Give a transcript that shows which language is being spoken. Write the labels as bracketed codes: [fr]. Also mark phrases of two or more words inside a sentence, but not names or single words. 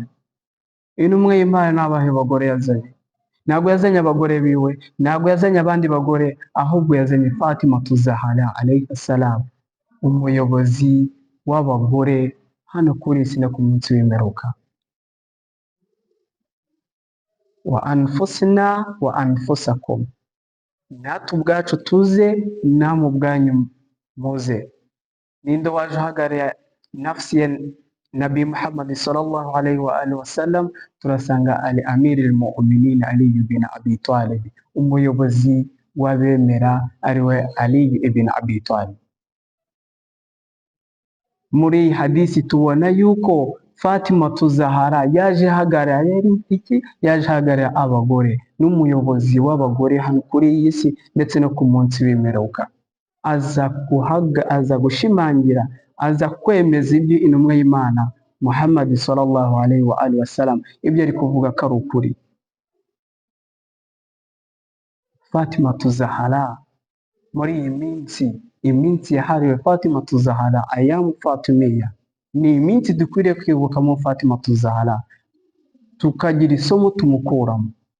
[rw] Intumwa y'Imana n'abahe bagore yazanye? Ntabwo yazanye abagore biwe, ntabwo yazanye abandi bagore, ahubwo yazanye Fatima Zahara [ar] عليه السلام, [rw] umuyobozi w'abagore hano kuri isi no ku munsi w'imperuka. [ar] وأنفسنا وأنفسكم, [rw] natwe ubwacu tuze, namwe ubwanyu muze. Ninde waje uhagarariye [ar] نفس نبي محمد صلى الله عليه وآله وسلم, [rw] turasanga [ar] علي أمير المؤمنين علي بن أبي طالب, [rw] umuyobozi w'abemera ariwe Ali ibn Abi Talib. Muri iyi hadisi tubona yuko Fatima Zahara yaje ahagarara iki? Yaje ahagarara abagore, n'umuyobozi w'abagore hano kuri iyi si ndetse no ku munsi w'imperuka. Aza gushimangira, aza kwemeza ibyo intumwa y'Imana Muhammad [ar] صلى الله عليه وآله وسلم [rw] ibyo ari kuvuga ko ari ukuri. Fatima Zahara muri iyi iminsi yahariwe Fatima Zahara, [ar] أيام الفاطمية, [rw] ni iminsi dukwiriye kwibukamo Fatima Zahara, tukagira isomo tumukuramo.